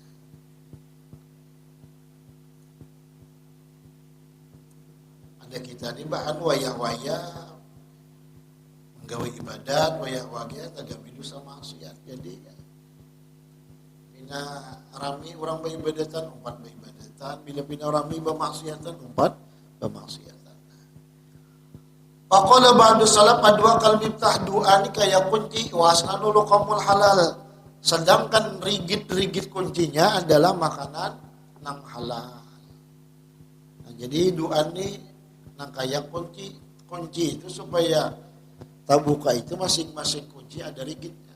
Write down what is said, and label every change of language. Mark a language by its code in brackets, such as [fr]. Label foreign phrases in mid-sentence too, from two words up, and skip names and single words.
[bjn] Ada kita nih bahan wayah-wayah menggawe ibadat, wayah-wayah tagami dosa maksiat. Jadi bina rami orang beribadatan, umpat beribadatan. Bila bina rami bermaksiatan, umpat bermaksiatan. [ar] فقال بعض السلف الدعاء كالمفتاح [bjn] doa ni kayak kunci [ar] وأسنانه لقم الحلال. [bjn] Sedangkan rigid kuncinya adalah makanan nang halal. Nah, jadi doa ni nang kayak kunci itu supaya tabuka itu masing-masing kunci ada rigidnya.